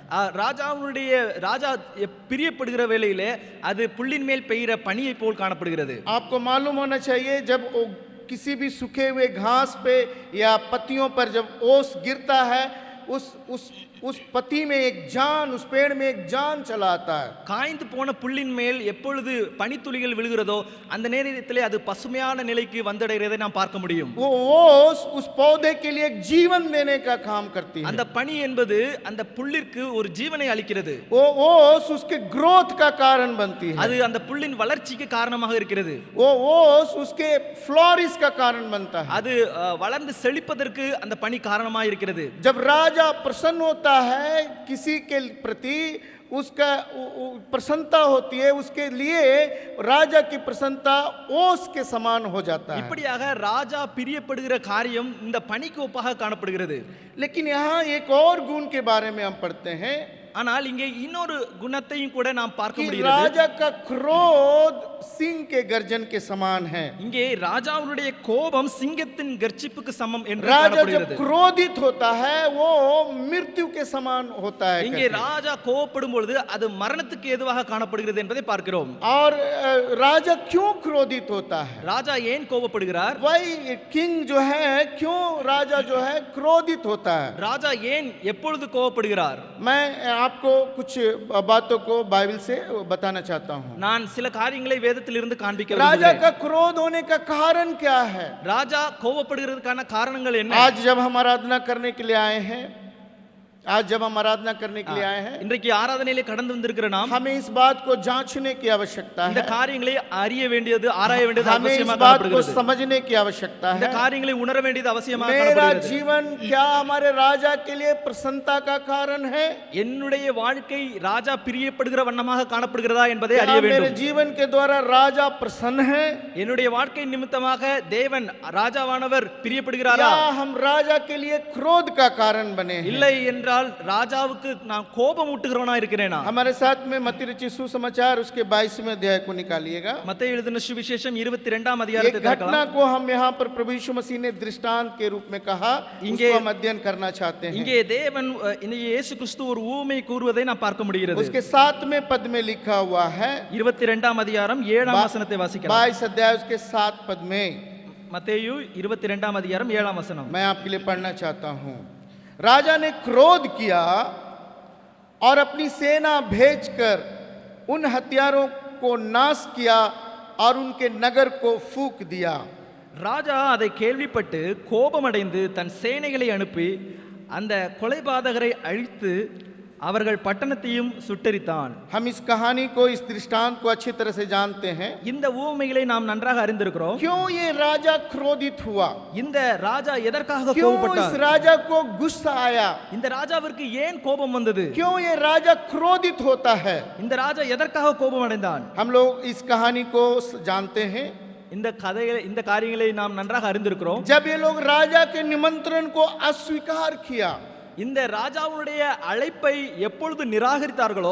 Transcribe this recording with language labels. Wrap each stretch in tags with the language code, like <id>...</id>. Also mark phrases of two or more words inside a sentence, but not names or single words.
<ta>ராஜா பிரியப்படுகிற வேளையிலே அது புல்லின் மேல் பெய்கிற பனியை போல் காணப்படுகிறது.</ta> <hi>आपको मालूम होना चाहिए, जब किसी भी सूखे हुए घास पे या पत्तियों पर जब ओस गिरता है, उस पत्ती में एक जान, उस पेड़ में एक जान चला आता है।</hi> <ta>காய்ந்து போன புல்லின் மேல் எப்பொழுது பனித்துளிகள் விழுகிறதோ அந்த நேரத்திலே அது பசுமையான நிலைக்கு வந்தடைகிறதை நாம் பார்க்க முடியும்.</ta> <hi>वो ओस उस पौधे के लिए एक जीवन देने का काम करती है।</hi> <ta>அந்த பனி என்பது அந்த புல்லிற்கு ஒரு ஜீவனை அளிக்கிறது.</ta> <hi>वो ओस उसके ग्रोथ का कारण बनती है।</hi> <ta>அது அந்த புல்லின் வளர்ச்சிக்கு காரணமாக இருக்கிறது.</ta> <hi>वो ओस उसके फ्लोरिश का कारण बनता है।</hi> <ta>அது வளர்ந்து செழிப்பதற்கு அந்த பனி காரணமாக இருக்கிறது.</ta> <hi>जब राजा राजा प्रसन्न होता है किसी के प्रति, उसका प्रसन्नता होती है, उसके लिए राजा की प्रसन्नता ओस के समान हो जाता है।</hi> <ta>இப்படியாக ராஜா பிரியப்படுகிற காரியம் இந்த பனிக்கு ஒப்பாக காணப்படுகிறது.</ta> <hi>लेकिन यहाँ एक और गुण के बारे में हम पढ़ते हैं</hi> <ta>ஆனால் இங்கே இன்னொரு குணத்தையும் கூட நாம் பார்க்க</ta> <hi>कि</hi> <ta>முடிகிறது.</ta> <hi>राजा का क्रोध सिंह के गर्जन के समान है।</hi> <ta>இங்கே ராஜாவுடைய கோபம் சிங்கத்தின் கர்ஜிப்புக்கு சமம் என்று</ta> <hi>राजा जब</hi> <ta>காணப்படுகிறது.</ta> <hi>क्रोधित होता है वो मृत्यु के समान होता है</hi> <ta>இங்கே</ta> <hi>कहते हैं।</hi> <ta>ராஜா கோபப்படும் பொழுது அது மரணத்துக்கு ஏதுவாக காணப்படுகிறது என்பதை பார்க்கிறோம்.</ta> <hi>और राजा क्यों क्रोधित होता है?</hi> <ta>ராஜா ஏன் கோபப்படுகிறார்?</ta> <hi>वही किंग जो है, क्यों राजा जो है क्रोधित होता है?</hi> <ta>ராஜா ஏன் எப்பொழுது கோபப்படுகிறார்?</ta> <hi>मैं आपको कुछ बातों को बाइबल से बताना चाहता हूँ।</hi> <ta>நான் சில காரியங்களை வேதத்திலிருந்து காண்பிக்க</ta> <hi>राजा</hi> <ta>விரும்புகிறேன்.</ta> <hi>का क्रोध होने का कारण क्या है?</hi> <ta>ராஜா கோபப்படுகிறதுக்கான காரணங்கள் என்ன?</ta> <hi>आज जब हम आराधना करने के लिए आए हैं, आज जब हम आराधना करने के लिए आए हैं,</hi> <ta>இன்றைக்கு ஆராதனையிலே கடந்து வந்திருக்கிற நாம்</ta> <hi>हमें इस बात को जांचने की आवश्यकता</hi> <ta>இந்த</ta> <hi>है,</hi> <ta>காரியங்களை அறிய வேண்டியது, ஆராய வேண்டியது</ta> <hi>हमें इस</hi> <ta>அவசியமாக</ta> <hi>बात को</hi> <ta>காணப்படுகிறது.</ta> <hi>समझने की आवश्यकता</hi> <ta>இந்த</ta> <hi>है।</hi> <ta>காரியங்களை உணர வேண்டியது அவசியமாக</ta> <hi>मेरा</hi> <ta>காணப்படுகிறது.</ta> <hi>जीवन क्या हमारे राजा के लिए प्रसन्नता का कारण है?</hi> <ta>என்னுடைய வாழ்க்கை ராஜா பிரியப்படுகிற வண்ணமாக காணப்படுகிறதா என்பதை</ta> <hi>क्या</hi> <ta>அறிய</ta> <hi>मेरे</hi> <ta>வேண்டும்.</ta> <hi>जीवन के द्वारा राजा प्रसन्न है,</hi> <ta>என்னுடைய வாழ்க்கை நிமித்தமாக தேவன் ராஜாவானவர் பிரியப்படுகிறாரா?</ta> <hi>या हम राजा के लिए क्रोध का कारण बने हैं?</hi> <ta>இல்லை என்றால் ராஜாவுக்கு நான் கோபம் ஊட்டுகிறவனா இருக்கிறேனா?</ta> <hi>हमारे साथ में मत्ती रचित सुसमाचार उसके 22वें अध्याय को निकालिएगा।</hi> <ta>மத்தேயு எழுதின சுவிசேஷம் 22ஆம்</ta> <hi>एक</hi> <ta>அதிகாரத்தை</ta> <hi>घटना</hi> <ta>பார்க்கலாம்.</ta> <hi>को हम यहाँ पर प्रभु यीशु मसीह ने दृष्टांत के रूप में कहा, उसको हम अध्ययन करना चाहते हैं।</hi> <ta>இங்கே தேவன் இந்த இயேசு கிறிஸ்து ஒரு ஊமை கூறுவதை நாம் பார்க்க முடிகிறது.</ta> <hi>उसके 7वें पद में लिखा हुआ है,</hi> <ta>22ஆம் அதிகாரம் 7ஆம் வசனத்தை வாசிக்கலாம்.</ta> <hi>22 अध्याय उसके 7 पद में</hi> <ta>மத்தேயு 22ஆம் அதிகாரம் 7ஆம் வசனம்.</ta> <hi>मैं आपके लिए पढ़ना चाहता हूँ। राजा ने क्रोध किया और अपनी सेना भेजकर उन हथियारों को नाश किया और उनके नगर को फूंक दिया।</hi> <ta>ராஜா அதை கேள்விப்பட்டு கோபமடைந்து தன் சேனைகளை அனுப்பி அந்த கொலைபாதகரை அழித்து அவர்கள் பட்டணத்தையும் சுட்டெரித்தான்.</ta> <hi>हम इस कहानी को, इस दृष्टांत को अच्छी तरह से जानते हैं।</hi> <ta>இந்த ஊமைகளை நாம் நன்றாக அறிந்திருக்கிறோம்.</ta> <hi>क्यों ये राजा क्रोधित हुआ?</hi> <ta>இந்த ராஜா எதற்காக</ta> <hi>क्यों इस</hi> <ta>கோபப்பட்டார்?</ta> <hi>राजा को गुस्सा आया?</hi> <ta>இந்த ராஜாவிற்கு ஏன் கோபம் வந்தது?</ta> <hi>क्यों ये राजा क्रोधित होता है?</hi> <ta>இந்த ராஜா எதற்காக கோபம் அடைந்தான்?</ta> <hi>हम लोग इस कहानी को जानते हैं।</hi> <ta>இந்த கதைகளை, இந்த காரியங்களை நாம் நன்றாக அறிந்திருக்கிறோம்.</ta> <hi>जब ये लोग राजा के निमंत्रण को अस्वीकार किया,</hi> <ta>இந்த ராஜாவுடைய அழைப்பை எப்பொழுது நிராகரித்தார்களோ,</ta>